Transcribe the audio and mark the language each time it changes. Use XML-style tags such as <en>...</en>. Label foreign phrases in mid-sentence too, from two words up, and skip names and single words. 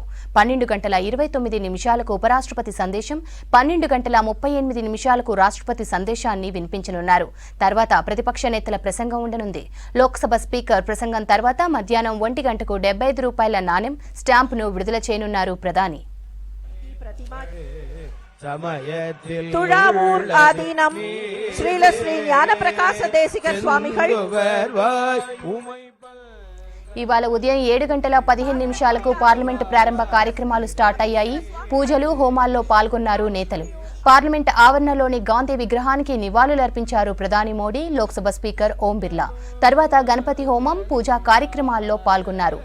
<te>12:29 ఉపరాష్ట్రపతి సందేశం, 12:38 రాష్ట్రపతి సందేశాన్ని వినిపించనున్నారు. తర్వాత ప్రతిపక్ష నేతల ప్రసంగం ఉండనుంది. లోక్సభ స్పీకర్ ప్రసంగం తర్వాత మధ్యాహ్నం 1 గంటకు ₹75 నాణెం స్టాంపును విడుదల చేయనున్నారు ప్రధాని. तुळावूर आदीनम श्रीलश्री ज्ञानप्रकाश देशिकर स्वामिகள் ఇవాళ ఉదయం 7:15 పార్లమెంటు ప్రారంభ కార్యక్రమాలు స్టార్ట్ అయ్యాయి. పూజలు, హోమాల్లో పాల్గొన్నారు నేతలు. పార్లమెంట్ ఆవరణలోని గాంధీ విగ్రహానికి నివాళులర్పించారు ప్రధాని మోడీ, లోక్సభ స్పీకర్ ఓం బిర్లా. తర్వాత గణపతి హోమం, పూజా కార్యక్రమాల్లో పాల్గొన్నారు.</te>